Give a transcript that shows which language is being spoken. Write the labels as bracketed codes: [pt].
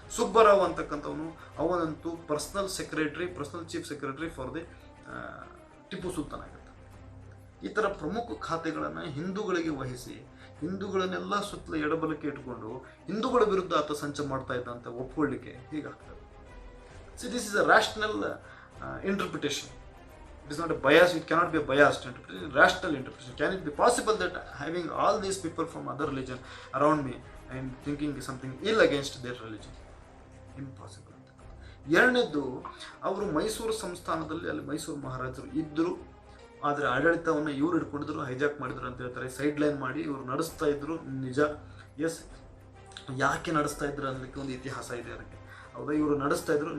[kn] Subbarao ಅಂತಕ್ಕಂಥವನು, ಅವನಂತೂ [en] personal chief secretary for the Tipu Sultan [kn] ಆಗಿರ್ತಾನೆ. ಈ ಥರ ಪ್ರಮುಖ ಖಾತೆಗಳನ್ನು ಹಿಂದೂಗಳಿಗೆ ವಹಿಸಿ ಹಿಂದೂಗಳನ್ನೆಲ್ಲ ಸುತ್ತಲ ಎಡಬಲಕ್ಕೆ ಇಟ್ಕೊಂಡು ಹಿಂದೂಗಳ ವಿರುದ್ಧ ಆತ ಸಂಚು ಮಾಡ್ತಾ ಇದ್ದ ಅಂತ ಒಪ್ಕೊಳ್ಳಿಕ್ಕೆ ಹೀಗಾಗ್ತದೆ. [en] See this is a rational interpretation. It is not a bias, it cannot be a biased interpretation, rational interpretation. Can it be possible that having all these people from other religion around me and thinking something ill against their religion? Impossible. [kn] ಎರಡನೇದ್ದು, ಅವರು ಮೈಸೂರು ಸಂಸ್ಥಾನದಲ್ಲಿ ಅಲ್ಲಿ ಮೈಸೂರು ಮಹಾರಾಜರು ಇದ್ದರು, ಆದರೆ ಆಡಳಿತವನ್ನು ಇವ್ರು ಹಿಡ್ಕೊಂಡಿದ್ರು, hijack ಮಾಡಿದ್ರು ಅಂತ ಹೇಳ್ತಾರೆ. ಸೈಡ್ ಲೈನ್ ಮಾಡಿ ಇವರು ನಡೆಸ್ತಾ ಇದ್ರು, ನಿಜ. ಎಸ್, ಯಾಕೆ ನಡೆಸ್ತಾ ಇದ್ರು ಅನ್ನೋದಕ್ಕೆ ಒಂದು ಇತಿಹಾಸ ಇದೆ ಅದಕ್ಕೆ. ಹೌದಾ, ಇವರು ನಡೆಸ್ತಾ ಇದ್ರು.